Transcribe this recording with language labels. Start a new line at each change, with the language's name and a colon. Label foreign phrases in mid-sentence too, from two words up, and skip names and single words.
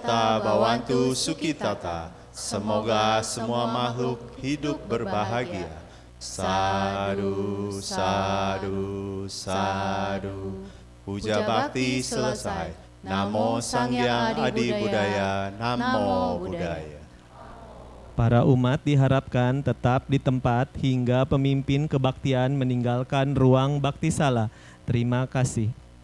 Pali: Eka Bawantu Sukitata.
Indonesian: Semoga semua makhluk hidup berbahagia.
Pali: Sadu, sadu, sadu.
Indonesian: Puja bakti selesai.
Pali: Namo Sang Hyang Adi Budaya. Namo Buddhaya.
Indonesian: Para umat diharapkan tetap di tempat hingga pemimpin kebaktian meninggalkan ruang bakti sala. Terima kasih.